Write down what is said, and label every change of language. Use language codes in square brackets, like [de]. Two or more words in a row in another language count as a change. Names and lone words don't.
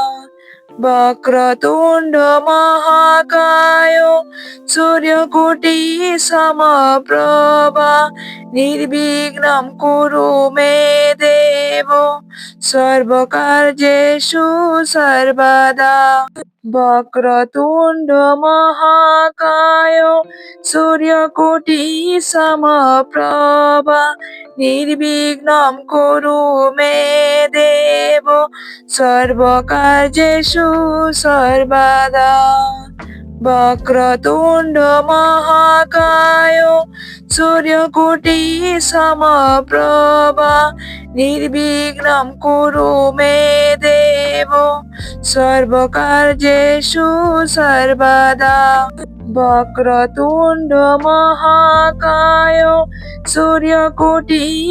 [sa] वक्रतुण्ड महाकाय सूर्यकोटि समप्रभ निर्विघ्नं कुरु मे देव सर्वकार्येषु सर्वदा। वक्रतुण्ड महाकाय सूर्यकोटि समप्रभ निर्विघ्नं कुरु मे देव सर्वकार्येषु सर्वदा वक्रतुण्ड महाकाय सूर्यकोटि समप्रभा निर्विघ्नं कुरु मे देव सर्वकार्येषु सर्वदा वक्रतुण्ड महाकाय सूर्यकोटि